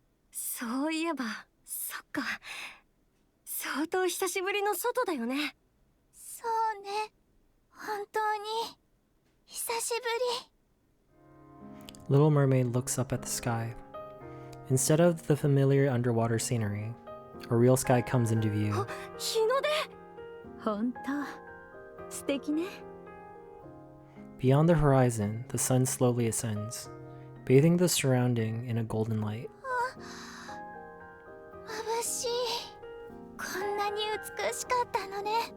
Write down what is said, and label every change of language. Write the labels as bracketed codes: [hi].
[ja] そういえば、そっか。相当久しぶりの外だよね。そうね、本当に久しぶり。 [en] Little Mermaid looks up at the sky. Instead of the familiar underwater scenery, a real sky comes into view. [ja] 日の出。本当、素敵ね。 [en] Beyond the horizon, the sun slowly ascends, bathing the surrounding in a golden light. [ja] 眩しい。こんなに美しかったのね。